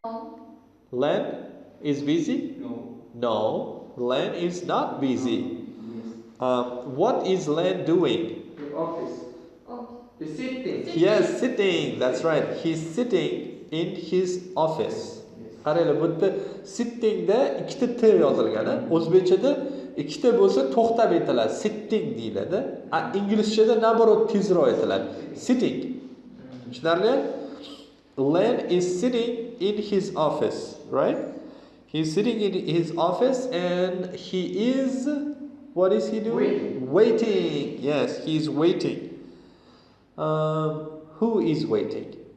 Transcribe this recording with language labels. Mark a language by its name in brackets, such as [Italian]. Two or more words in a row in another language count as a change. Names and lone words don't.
[English] Len is busy? No. No, Len is not busy. What is Len doing? The office. He's sitting. Yes, sitting. That's right. He's sitting in his office. [Uzbek] Qaranglar, bu yerda sittingda ikkita t yozilgan. O'zbekchada ikkita bo'lsa to'xtab aytiladi. Sitting deyiladi. Inglizchada naborot tezroq aytiladi. Sitting. Tushunarli? [English] Len is sitting in his office, right? He's sitting in his office and he is, what is he doing? Waiting. Yes, he's waiting. Who is waiting?